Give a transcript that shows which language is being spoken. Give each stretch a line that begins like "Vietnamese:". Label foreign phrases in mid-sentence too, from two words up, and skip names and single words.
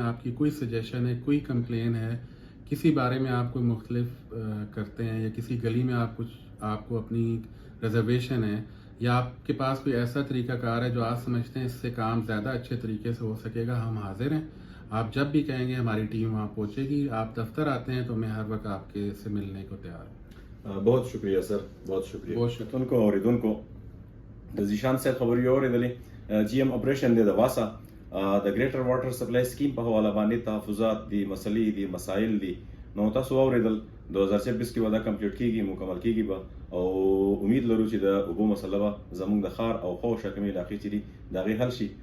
Urdu: آپ کی کوئی سجیشن ہے, کوئی کمپلین ہے, کسی بارے میں آپ کوئی مختلف کرتے ہیں یا کسی گلی میں آپ کو اپنی ریزرویشن ہے یا آپ کے پاس کوئی ایسا طریقہ کار ہے جو آپ سمجھتے ہیں اس سے کام زیادہ اچھے طریقے سے ہو سکے گا, ہم حاضر ہیں. آپ جب بھی کہیں گے ہماری ٹیم وہاں پہنچے گی. آپ دفتر آتے ہیں تو میں ہر وقت آپ کے سے ملنے کو تیار ہوں. بہت شکریہ سر, بہت شکریہ. بہت شکریہ.
Pashto: ان کو اوریدونکو د ذیشان صاحب خبرې اورېدلې. جی ایم اپریشن دی د واسا د ګریټر واټر سپلای سکیم په حواله باندې تحفظات دي, مسلې دي, مسائل دي, نو تاسو اوریدل. 2026 کې به دا کمپلیټ کیږي, مکمل کیږي به, او امید لرو چې د اوبو مسله به زموږ د ښار او خوشه کمې علاقې چې دي د هغې حل شي.